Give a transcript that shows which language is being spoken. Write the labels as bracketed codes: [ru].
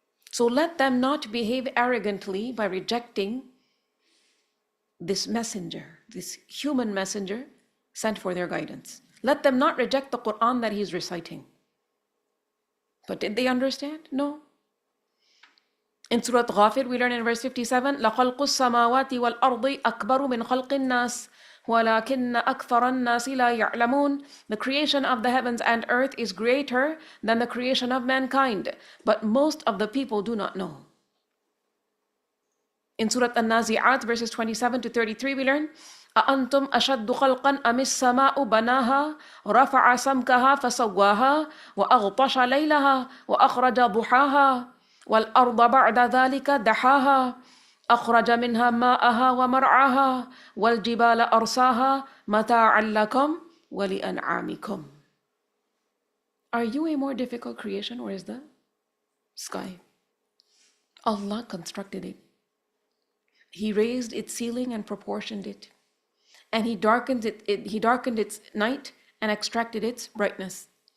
[en] So let them not behave arrogantly by rejecting this messenger, this human messenger sent for their guidance. Let them not reject the Qur'an that he's reciting. But did they understand? No. In Surah Ghafir, we learn in verse 57, [ar] لَخَلْقُ السَّمَاوَاتِ وَالْأَرْضِ أَكْبَرُ مِنْ خَلْقِ النَّاسِ وَلَكِنَّ أَكْثَرَ النَّاسِ لَا يَعْلَمُونَ. [en] The creation of the heavens and earth is greater than the creation of mankind, but most of the people do not know. In Surah An-Nazi'at, verses 27 to 33, we learn, [ar] أَأَنْتُمْ أَشَدُّ خَلْقًا أَمِ السَّمَاءُ بَنَاهَا رَفَعَ سَمْكَهَا فَسَوَّاهَا وَأَغْطَشَ لَيْلَهَا وَأَخْرَجَ ضُحَاهَا وَالْأَرْضَ بَعْدَ ذَلِكَ دَحَاهَا أَخْرَجَ مِنْهَا مَاءَهَا وَمَرْعَاهَا وَالْجِبَالَ أَرْسَاهَا مَتَاعًا لَكُمْ وَلِأَنْعَامِكُمْ. [en] Are you a more difficult creation, or is the sky? Allah constructed it. He raised its ceiling and proportioned it. And he darkened its night and extracted its brightness.